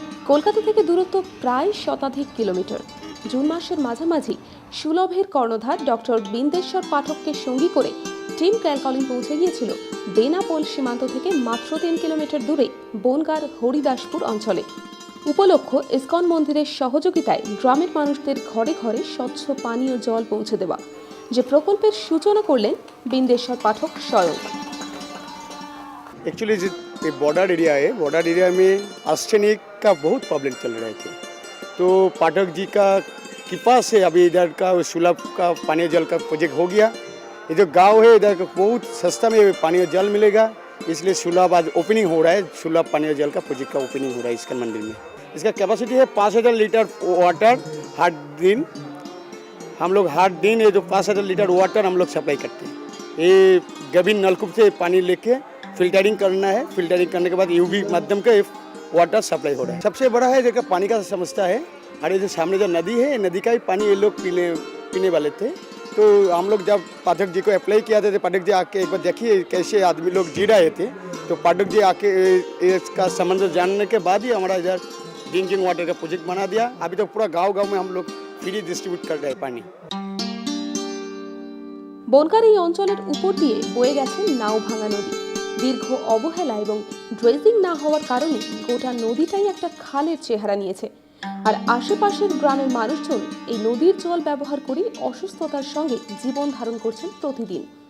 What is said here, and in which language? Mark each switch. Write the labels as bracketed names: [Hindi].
[Bangla] কলকাতা থেকে দূরত্ব প্রায় শতাধিক কিলোমিটার। জুন মাসের মাঝামাঝি সুলভের কর্ণধার ডক্টর বিন্দেশ্বর পাঠককে সঙ্গী করে টিম ক্যালকলিন পৌঁছে গিয়েছিল বেনাপোল সীমান্ত থেকে মাত্র 3 কিলোমিটার দূরে বনগাঁর হরিদাসপুর অঞ্চলে। উপলক্ষ ইসকন মন্দিরের সহযোগিতায় গ্রামের মানুষদের ঘরে ঘরে স্বচ্ছ পানীয় জল পৌঁছে দেওয়া, যে প্রকল্পের সূচনা করলেন বিন্দেশ্বর [Hindi] पाठक स्वयं। एक्चुअली ये बॉर्डर एरिया में आर्सेनिक का बहुत प्रॉब्लम चल रहे थे, तो पाठक जी का कृपा से अभी इधर का सुलभ का पानीय जल का प्रोजेक्ट हो गया। ये जो गांव है इधर का बहुत सस्ता में पानीय जल मिलेगा, इसलिए सुलभ आज ओपनिंग हो रहा है। सुलभ पानीय जल का प्रोजेक्ट का ओपनिंग हो रहा है इस्कन मंदिर में। इसका कैपेसिटी है 5000 लीटर वाटर हर दिन। हम लोग हर दिन ये जो 5000 लीटर वाटर हम लोग सप्लाई करते हैं। ये गभीर नलकूप से पानी लेके फिल्टरिंग करना है, फिल्टरिंग करने के बाद यूवी माध्यम का वाटर सप्लाई हो रहा है। सबसे बड़ा है देखा पानी का समस्या है, और ये जो सामने जो नदी है, नदी का ही पानी ये लोग पीने वाले थे। तो हम लोग जब पाठक जी को अप्लाई किया था, तो पाठक जी आके एक बार देखिए कैसे आदमी लोग जी रहे थे, तो पाठक जी आके इसका संबंध जानने के बाद ही हमारा इधर ड्रिंकिंग वाटर का प्रोजेक्ट बना दिया। अभी तो पूरा गाँव में हम लोग फ्री डिस्ट्रीब्यूट कर रहे हैं पानी। [Bangla] বনগাঁর এই অঞ্চলের উপর দিয়ে বয়ে গেছে নাওভাঙা নদী। দীর্ঘ অবহেলা এবং ড্রেজিং না হওয়ার কারণে গোটা নদীটাই একটা খালের চেহারা নিয়েছে। আর আশেপাশের গ্রামের মানুষজন এই নদীর জল ব্যবহার করে অসুস্থতার সঙ্গে জীবন ধারণ করছেন প্রতিদিন।